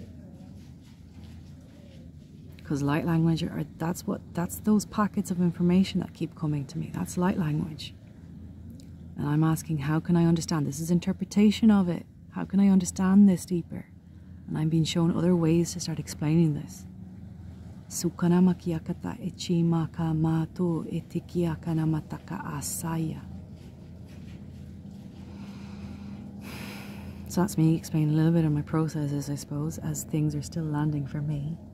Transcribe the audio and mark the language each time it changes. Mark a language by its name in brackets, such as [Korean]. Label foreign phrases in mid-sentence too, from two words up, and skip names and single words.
[English] Because light language that's those packets of information that keep coming to me. That's light language. And I'm asking, how can I understand? This is interpretation of it. How can I understand this deeper? And I'm being shown other ways to start explaining this. Sukana makiakata echi maka mato etikiakana mataka asaya. So that's me explaining a little bit of my processes, I suppose, as things are still landing for me.